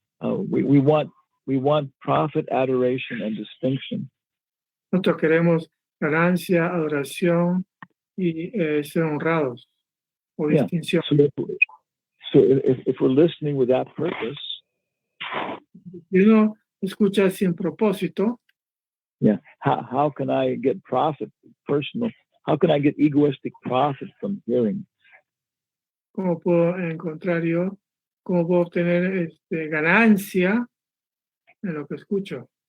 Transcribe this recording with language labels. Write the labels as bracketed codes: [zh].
[en] We want profit, adoration, and distinction. [es] Nosotros queremos ganancia, adoración y ser honrados o distinción. [en] So if we're listening with that purpose, [es] si uno escucha sin propósito, [en] yeah, how can I get profit, personal? How can I get egoistic profit from hearing? [es] ¿Cómo puedo encontrar yo? ¿Cómo puedo obtener ganancia en lo que escucho?